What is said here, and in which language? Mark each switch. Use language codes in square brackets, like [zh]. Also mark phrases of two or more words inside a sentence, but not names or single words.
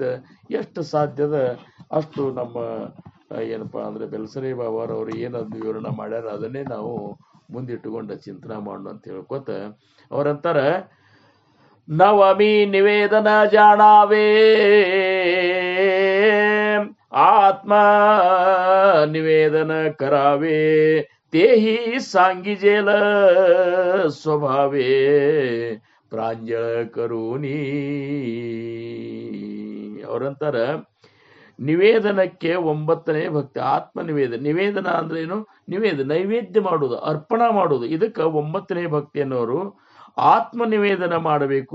[kn] ಎಷ್ಟು ಸಾಧ್ಯದ ಅಷ್ಟು ನಮ್ಮ ಏನಪ್ಪಾ ಅಂದ್ರೆ ಬೆಲ್ಸರಿ ಬಾಬಾರವ್ರು ಏನದು ವಿವರಣೆ ಮಾಡ್ಯಾರ ಅದನ್ನೇ ನಾವು ಮುಂದಿಟ್ಟುಕೊಂಡ ಚಿಂತನೆ ಮಾಡೋಣ ಅಂತ ಹೇಳ್ಕೊತ ಅವರಂತಾರ, [mr] नवमी निवेदन जाणावे आत्म निवेदन करावे तेही सांगिजेल स्वभावे प्रांजळ करुनी. [kn] ಅವರಂತಾರ ನಿವೇದನಕ್ಕೆ 9ನೇ ಭಕ್ತಿ ಆತ್ಮ ನಿವೇದನ. ನಿವೇದನ ಅಂದ್ರೆ ಏನು? ನೈವೇದ್ಯ ಮಾಡುವುದು, ಅರ್ಪಣಾ ಮಾಡುವುದು. ಇದಕ್ಕೆ 9ನೇ ಭಕ್ತಿ ಅನ್ನೋರು ಆತ್ಮ ನಿವೇದನ ಮಾಡಬೇಕು.